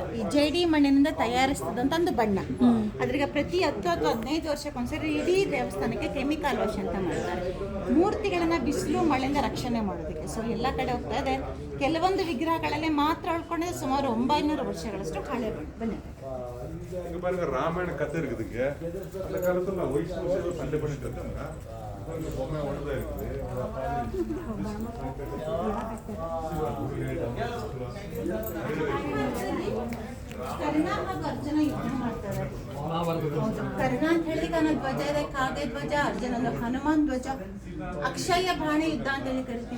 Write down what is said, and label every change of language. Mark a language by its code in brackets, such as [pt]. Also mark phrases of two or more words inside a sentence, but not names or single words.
[kn] ಈ ಜೇಡಿ ಮಣ್ಣಿನಿಂದ ತಯಾರಿಸಿದಂತ ಒಂದು ಬಣ್ಣ. ಅದ್ರಿಗೆ ಪ್ರತಿ 10 ಅಥವಾ 15 ವರ್ಷಕ್ಕೊಂದ್ಸರಿ ಇಡೀ ದೇವಸ್ಥಾನಕ್ಕೆ [en] chemical wash [kn] ಅಂತ ಮಾಡ್ತಾರೆ, ಮೂರ್ತಿಗಳನ್ನ ಬಿಸಿಲು ಮಳೆಯಿಂದ ರಕ್ಷಣೆ ಮಾಡೋದಕ್ಕೆ. ಸೊ ಎಲ್ಲ ಕಡೆ ಹೋಗ್ತಾ ಇದೆ. ಕೆಲವೊಂದು ವಿಗ್ರಹಗಳಲ್ಲಿ ಮಾತ್ರ ಉಳ್ಕೊಂಡಿದೆ, ಸುಮಾರು 900 ವರ್ಷಗಳಷ್ಟು ಹಳೆ ಬನ್ನಿ. [ta] இங்க பாருங்க ராமாயண கதை இருக்குதுங்க. அந்த காலத்துல ஒய்ஃப் சண்டை பண்ணிட்டு இருந்தாங்க. பொம்மை ஒழுதா இருக்குது. [kn] ಕರ್ಣ ಹಾಗೂ ಅರ್ಜುನ ಯುದ್ಧ ಮಾಡ್ತಾರೆ. ಕರ್ಣ ಅಂತ ಹೇಳಿದ್ರೆ ಅವನ ಧ್ವಜ ಇದೆ, ಕಾಗೆ ಧ್ವಜ. ಅರ್ಜುನನ ಹನುಮಾನ್ ಧ್ವಜ. ಅಕ್ಷಯ ಬಾಣ ಯುದ್ಧ ಅಂತ ಹೇಳಿ ಕರಿತೀವಿ.